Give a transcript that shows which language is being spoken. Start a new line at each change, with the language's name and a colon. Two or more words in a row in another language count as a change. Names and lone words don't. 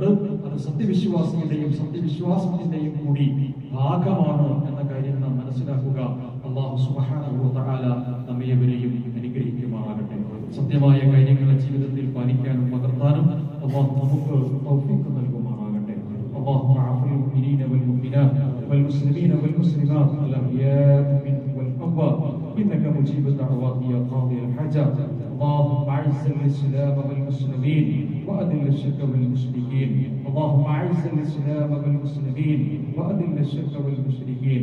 Malayalam: അത് സത്യവിശ്വാസിയുടെയും സത്യവിശ്വാസത്തിന്റെയും കൂടി ഭാഗമാണ് എന്ന കാര്യം നാം മനസ്സിലാക്കുക.
Arabic: الله سبحانه وتعالى
Malayalam: നമ്മയെവരെയും അനുഗ്രഹിക്കുമാറാകട്ടെ. സത്യമായ കാര്യങ്ങളെ ജീവിതത്തിൽ പാലിക്കാനും പകർത്താനും അല്ലാഹു നമുക്ക് തൗഫീഖ് നൽകുമാറാകട്ടെ.
Arabic: اللهم اعف المؤمنين والمؤمنات والمسلمين والمسلمات الاحياء منهم والاموات انك مجيب الدعوات يا قاضي الحاجات. اللهم اعز الاسلام والمسلمين واذل الشرك والمشركين. اللهم اعز الاسلام والمسلمين واذل الشرك والمشركين.